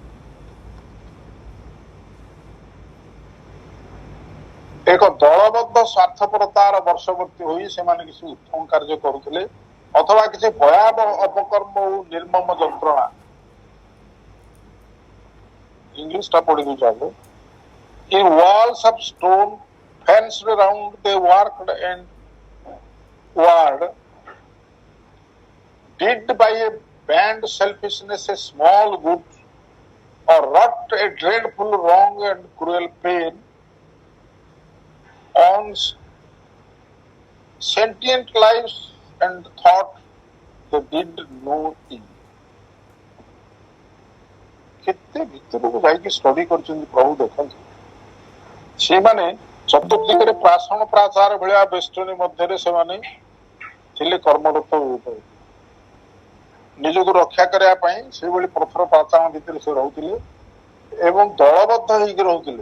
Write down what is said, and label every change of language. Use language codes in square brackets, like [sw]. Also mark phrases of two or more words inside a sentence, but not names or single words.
[or] ଏକ ଦଳବଦ୍ଧ ସ୍ୱାର୍ଥପରତାର ବର୍ଷବର୍ତ୍ତୀ ହୋଇ ସେମାନେ କିଛି ଉତ୍ତମ କାର୍ଯ୍ୟ କରୁଥିଲେ, ଅଥବା କିଛି ଭୟାବହ ଅପକର୍ମ ଓ ନିର୍ମମ ଯନ୍ତ୍ରଣା। ଇଂଲିଶଟା ପଢି ଦଉଛି ଆଗ। [en] In walls of stone fenced round they worked and ward, did by a band selfishness a small good, or wrought a dreadful wrong and cruel pain on sentient lives and thought they did no evil. [or] କେତେ ଭିତରକୁ ଯାଇକି ଷ୍ଟଡି କରିଛନ୍ତି ପ୍ରଭୁ ଦେଖନ୍ତୁ। ସେମାନେ ଚତୁର୍ଦିଗରେ ପ୍ରାସଣ ପ୍ରାଚାର ଭଳିଆ ବେଷ୍ଟନୀ ମଧ୍ୟରେ ସେମାନେ ଥିଲେ କର୍ମରତ। ନିଜକୁ ରକ୍ଷା କରିବା ପାଇଁ ସେଇଭଳି ପଥର ପ୍ରାଚରଣ ଭିତରେ ସେ ରହୁଥିଲେ ଏବଂ ଦଳବଦ୍ଧ ହେଇକି ରହୁଥିଲେ।